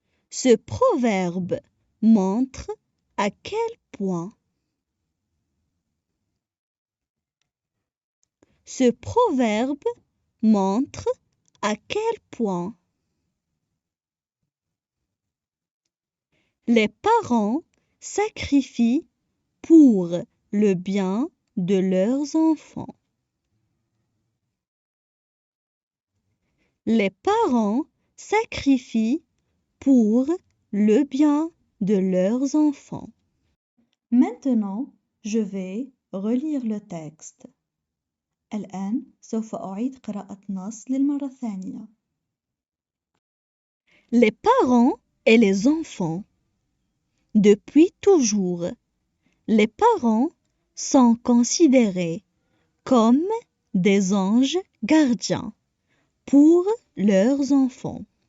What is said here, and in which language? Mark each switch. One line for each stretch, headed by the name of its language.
French: Ce proverbe montre à quel point ce proverbe montre à quel point les parents sacrifient pour le bien de leurs enfants. Les parents sacrifient pour le bien de leurs enfants. Maintenant, je vais relire le texte.
Arabic: الآن سوف أعيد قراءة نص للمرة الثانية.
French: Les parents et les enfants. Depuis toujours, les parents sont considérés comme des anges gardiens pour leurs enfants.